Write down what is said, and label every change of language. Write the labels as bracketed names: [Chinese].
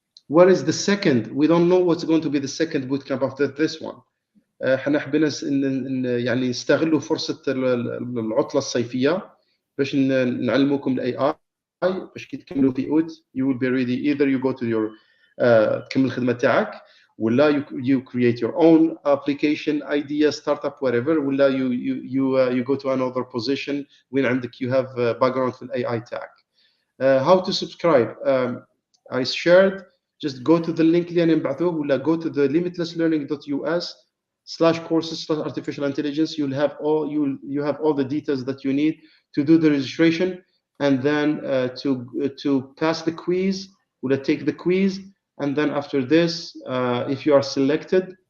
[English] What is the second? We don't know what's going to be the second bootcamp after this one. [Arabic] حنا حبينا يعني نستغلوا فرصه العطله الصيفيه باش نعلموكم الاي اي باش كي تكملوا في اوت [English] you will be ready either you go to your [Arabic] تكمل الخدمه تاعك ولا [English] you create your own application idea startup whatever [Arabic] ولا [English] you go to another position [Arabic] وين عندك [English] you have background [Arabic] في الاي اي تاعك. [English] How to subscribe? I shared. Just go to the link [Arabic] اللي أنا نبعثوه ولا [English] go to the limitlesslearning.us/courses/artificial intelligence. You have all the details that you need to do the registration and then to pass the quiz or take the quiz, and then after this if you are selected.